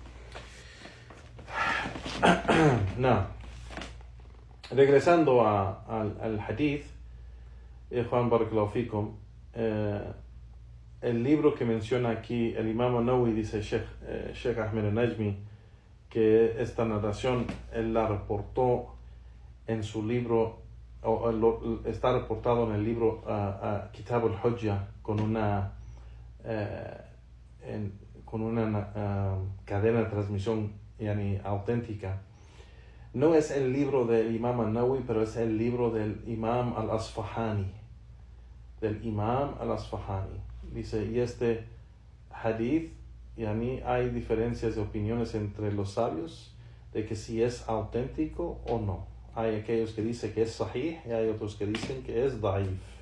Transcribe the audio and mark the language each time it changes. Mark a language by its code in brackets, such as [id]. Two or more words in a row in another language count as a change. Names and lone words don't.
[es] Regresando al hadith, Juan [ar] بارك الله فيكم, [es] el libro que menciona aquí el Imam an-Nawawi, dice Sheikh Ahmed al-Najmi, que esta narración él la reportó en su libro, está reportado en el libro Kitab al-Hujjah con una cadena de transmisión auténtica. No es el libro del Imam al-Nawawi, pero es el libro del Imam al-Asfahani. Dice, y este hadith, hay diferencias de opiniones entre los sabios de que si es auténtico o no. Hay aquellos que dicen que es sahih y hay otros que dicen que es da'if.